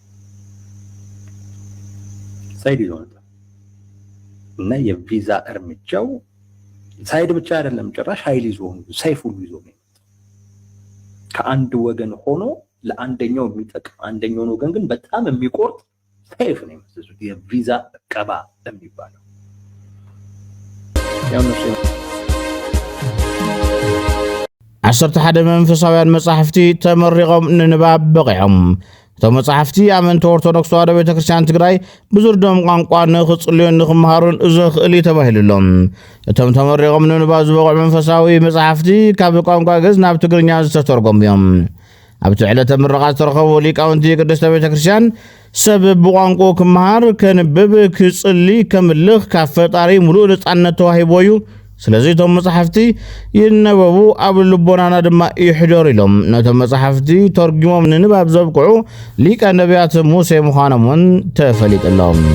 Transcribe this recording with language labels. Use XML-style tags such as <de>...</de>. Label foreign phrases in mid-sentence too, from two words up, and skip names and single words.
<am>ሳይድ ይዞ መጣ እና የቪዛ እርምጃው ሳይድ ብቻ አይደለም ጭራሽ ኃይል ይዞ ሰይፍ ሁሉ ይዞ ነው። ከአንድ ወገን ሆኖ ለአንደኛው የሚጠቅም አንደኛው ወገን ግን በጣም የሚቆርጥ ሰይፍ ነው የሚመስሉት የቪዛ ቀባ የሚባለው ያው ነው።</am> <ti>11 መንፈሳውያን መጻሕፍቲ ተመሪቆም ንንባብ በቂዖም እቶም መጻሕፍቲ ኣመንቲ ኦርቶዶክስ ተዋህዶ ቤተክርስትያን ትግራይ ብዝርዶም ቋንቋ ንኽጽልዩን ንኽመሃሩን ዘኽእል ተባሂሉሎም እቶም ተመሪቆም ንንባብ ዝበቕዑ መንፈሳዊ መጻሕፍቲ ካብ ቋንቋ ግዕዝ ናብ ትግርኛ ዝተተርጎሙ እዮም። ኣብቲ ዕለተ ምረቓ ዝተረኸቡ ሊቃውንቲ ቅድስተ ቤተክርስትያን ሰብ ብቋንቋ ክመሃር ከንብብ ክጽሊ ከምልኽ ካብ ፈጣሪ ሙሉእ ነፃነት ተዋሂቦ እዩ። ስለዚህ እቶም መጻሕፍቲ ይነበቡ ኣብ ልቦናና ድማ ይሕደሩ ኢሎም ነቶም መጻሕፍቲ ተርጉሞም ንንባብ ዘብቅዑ ሊቀ ነቢያት ሙሴ ምዃኖም እውን ተፈሊጡሎም።</ti>